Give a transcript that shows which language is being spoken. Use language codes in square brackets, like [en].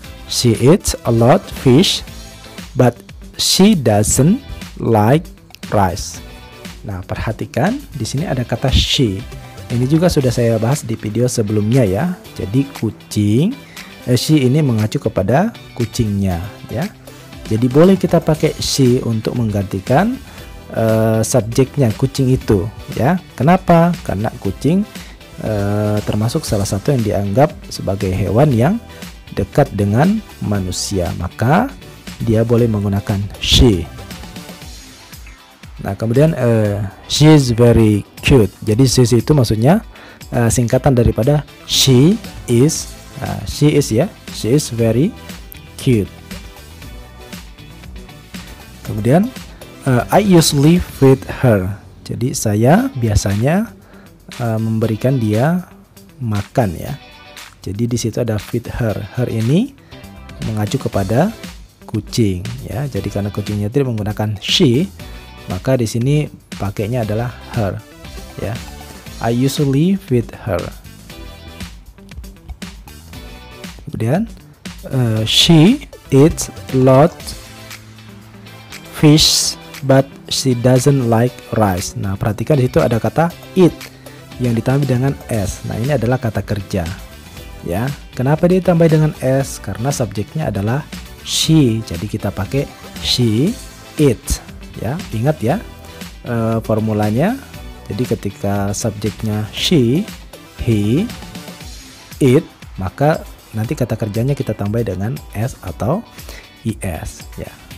[en] She eats a lot fish, but she doesn't like rice. [id] Nah, perhatikan di sini ada kata she. Ini juga sudah saya bahas di video sebelumnya ya. Jadi kucing, she ini mengacu kepada kucingnya ya. Jadi boleh kita pakai she untuk menggantikan subjeknya kucing itu ya. Kenapa? Karena kucing termasuk salah satu yang dianggap sebagai hewan yang dekat dengan manusia, maka dia boleh menggunakan she. Nah, kemudian [en] she is very cute. [id] Jadi she itu maksudnya singkatan daripada she is. [en] She is ya, she is very cute. Kemudian I usually feed her. [id] Jadi saya biasanya memberikan dia makan ya. Jadi di situ ada feed her. Her ini mengacu kepada kucing ya. Jadi karena kucingnya tidak menggunakan she, maka di sini pakainya adalah her ya. [en] I usually feed her. [id] Kemudian [en] she eats lot fish but she doesn't like rice. [id] Nah, perhatikan di situ ada kata eat yang ditambah dengan s. Nah, ini adalah kata kerja ya. Kenapa ditambah dengan s? Karena subjeknya adalah she. Jadi kita pakai [en] she eats [id] ya. Ingat ya formulanya. Jadi ketika subjeknya she, he, it, maka nanti kata kerjanya kita tambah dengan s atau es ya.